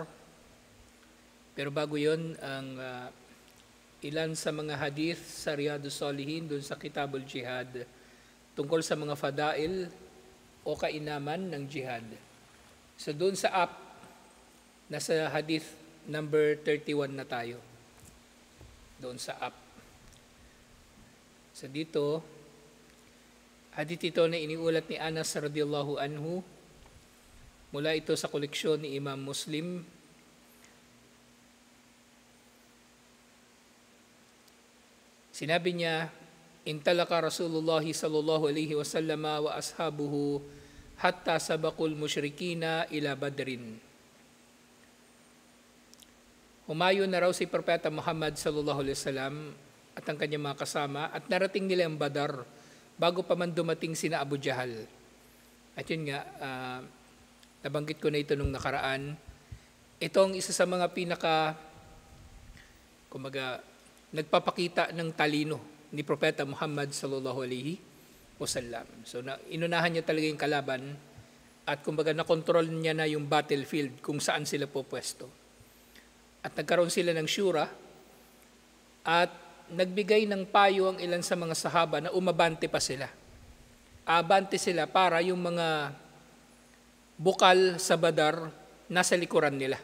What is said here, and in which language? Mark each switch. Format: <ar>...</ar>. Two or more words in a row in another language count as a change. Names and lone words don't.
<tl>Pero bago yun, ang ilan sa mga hadith sa Riyadus Salihin doon sa Kitabul Jihad tungkol sa mga fadail o kainaman ng jihad. So doon sa app, nasa hadith number 31 na tayo. Doon sa app. So dito, hadith ito na iniulat ni Anas</tl> <ar>رضي الله عنه.</ar> <tl>Mula ito sa koleksyon ni Imam Muslim. Sinabi niya,</tl> <ar>انطلق رسول الله صلى الله عليه وسلم وأصحابه حتى سبقوا المشركين إلى بدر.</ar> <tl>Humayon na raw si Propeta Muhammad</tl> <ar>صلى الله عليه وسلم</ar> <tl>at ang kanyang mga kasama at narating nila ang Badar bago pa man dumating sina Abu Jahal. At yun nga, nabanggit ko na ito nung nakaraan. Ito ang isa sa mga nagpapakita ng talino ni Propeta Muhammad</tl> <ar>صلى الله عليه وسلم.</ar> <tl>So inunahan niya talaga yung kalaban at nakontrol niya na yung battlefield kung saan sila pupwesto. At nagkaroon sila ng syura at nagbigay ng payo ang ilan sa mga sahaba na umabante pa sila. Abante sila para yung mga bukal sa Badar nasa likuran nila.</tl>